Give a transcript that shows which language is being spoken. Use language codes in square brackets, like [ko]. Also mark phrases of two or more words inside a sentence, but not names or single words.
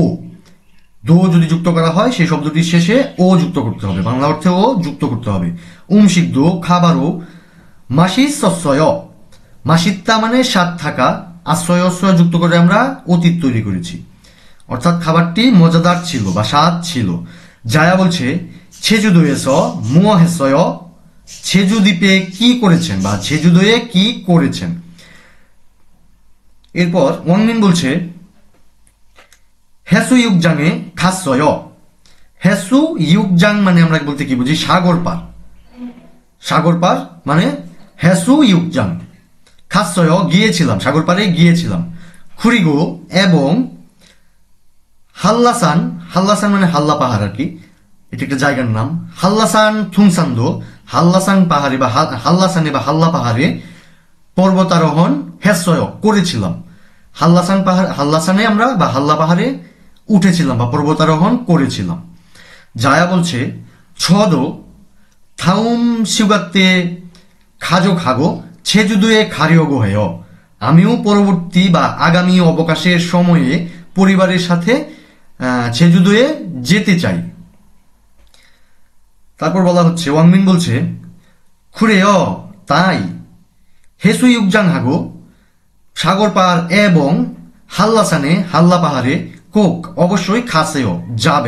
[bn] দো যদি যুক্ত করা হয় সেই শব্দটির শেষে ও যুক্ত করতে হবে, বাংলা অর্থে ও যুক্ত করতে হবে। উমশিকদো খাবারও। মাসিসস্যয় মাসিত্তা মানে স্বাদ থাকা, আশ্রয় যুক্ত করে আমরা অতীত তৈরি করেছি, অর্থাৎ খাবারটি মজাদার ছিল বা স্বাদ ছিল। জায়া বলছে [ko] 제주도에서 뭐 했어요? [bn] 제주 দ্বীপে কি করেছেন বা 제주도에 কি করেছেন। এরপর ওয়াংমিন বলছে [ko] 해수욕장에 갔어요। [bn] 해수욕장 মানে আমরা বলতে কি বুঝি? সাগর পার। সাগর পার মানে 해수욕장। 갔어요 গিয়েছিলাম, সাগর পারে গিয়েছিলাম। 그리고 এবং 한라산 মানে হাল্লা পাহাড় আর কি, এটা একটা জায়গার নাম। [ko] 한라산 퉁산도 한라산 [bn] পাহাড়ে বা 한라산에 বা হাল্লা পাহাড়ে পর্বতারোহণ 했어요 করেছিলাম। 한라산에 আমরা বা হাল্লা পাহাড়ে উঠেছিলাম বা পর্বতারোহণ করেছিলাম। জায়া বলছে [ko] 저도 다음 휴가 때 가족하고 제주도에 가려고 해요। [bn] আমিও পরবর্তী বা আগামী অবকাশের সময়ে পরিবারের সাথে 제주도에 যেতে চাই। তারপর বলা হচ্ছে ওয়াংমিন বলছে 그래요 তাই 해수욕장하고 সাগর পাহাড় এবং হাল্লাসানে হাল্লা পাহাড়ে 꼭 অবশ্যই 가세요 যাবেন।